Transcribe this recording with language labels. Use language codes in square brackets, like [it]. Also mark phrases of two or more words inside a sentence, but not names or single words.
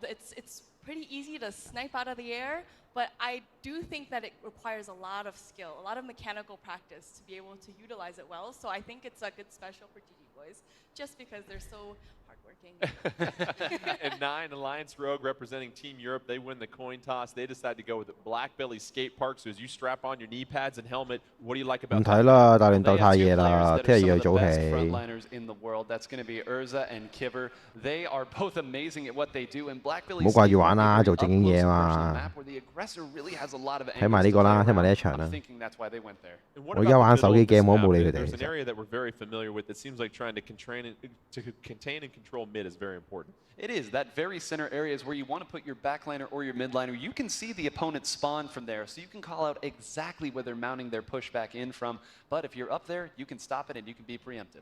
[en] It's pretty easy to snipe out of the air, but I do think that it requires a lot of skill, a lot of mechanical practice to be able to utilize it well. So I think it's a good special for GG boys, just because they're so hardworking. And 9 9 Alliance Rogue representing Team Europe. They win the coin toss. They decide to go with Black Belly Skate Park. So as you strap on your knee pads and helmet, what do you like about [yue] 唔睇啦，大連鬥太夜啦，聽日要去早起。 [en] Frontliners in the world. That's going to be Urza and Kiver. They are both amazing at what they do. And Black Belly [yue] 唔好掛住玩啦，做正經嘢啊嘛。睇埋呢個啦，睇埋呢一場啦。我而家玩手機 game， 我冇理佢哋。 [en] There's an area that we're very familiar with. It seems like trying to contain and control mid is very important. It is. That very center area is where you want to put your backliner or your midliner. You can see the opponent spawn from there, so you can call out exactly where they're mounting their pushback in from. But if you're up there, you can stop it and you can be preemptive.